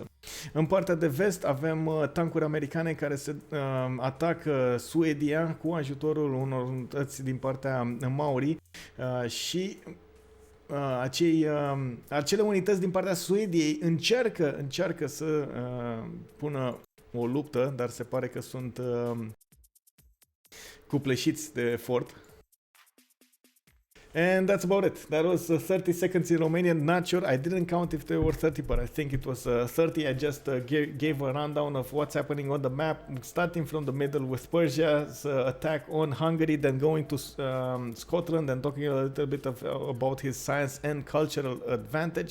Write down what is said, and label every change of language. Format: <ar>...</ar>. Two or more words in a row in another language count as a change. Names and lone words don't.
<ro>În partea de vest avem tancuri americane care se atacă Suedia cu ajutorul unor unități din partea Maori și acele unități din partea Suediei încearcă să pună o luptă, dar se pare că sunt cupleșiți de efort.</ro> <en>And that's about it. That was 30 seconds in Romanian. Not sure. I didn't count if there were 30, but I think it was 30. I just gave a rundown of what's happening on the map, starting from the middle with Persia's attack on Hungary, then going to Scotland and talking a little bit about his science and cultural advantage.</en>